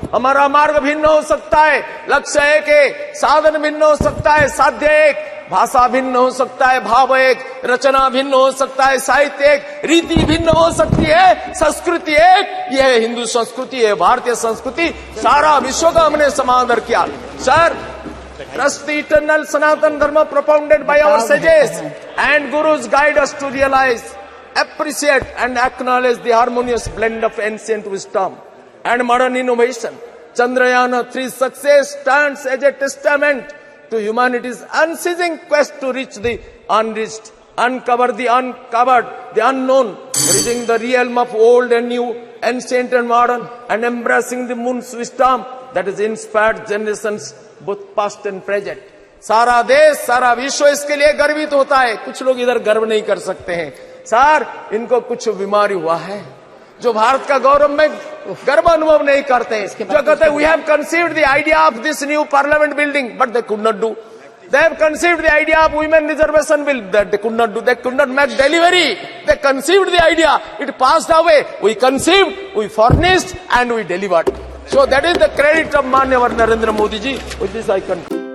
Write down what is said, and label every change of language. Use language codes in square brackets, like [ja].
[hi] हमारा मार्ग भिन्न हो सकता है, लक्ष्य एक है, साधन भिन्न हो सकता है, साध्य एक, भाषा भिन्न हो सकता है, भाव एक, रचना भिन्न हो सकता है, साहित्य एक, रीति भिन्न हो सकती है, संस्कृति एक। यह है हिंदू संस्कृति, है भारतीय संस्कृति। सारा विश्व का हमने समादर किया। [en] Sir, trust the eternal Sanatan Dharma propounded by our sages and gurus guide us to realize, appreciate and acknowledge the harmonious blend of ancient wisdom and modern innovation. Chandrayaan-3 success stands as a testament to humanity's unceasing quest to reach the unreached, uncover the uncovered, the unknown, bridging the realm of old and new, ancient and modern, and embracing the moon's wisdom that has inspired generations both past and present. [hi] सारा देश, सारा विश्व इसके लिए गर्वित होता है. कुछ लोग इधर गर्व नहीं कर सकते हैं. सर, इनको कुछ बीमारी हुआ है जो भारत का गौरव में गर्व अनुभव नहीं करते. जो कहते हैं [en] We have conceived the idea of this new parliament building but they could not do. They have conceived the idea of women reservation bill that they could not do. They could not make delivery. They conceived the idea. It passed away. We conceived, we furnished, and we delivered. So that is the credit of Manyavad Narendra Modi ji. With this I conclude.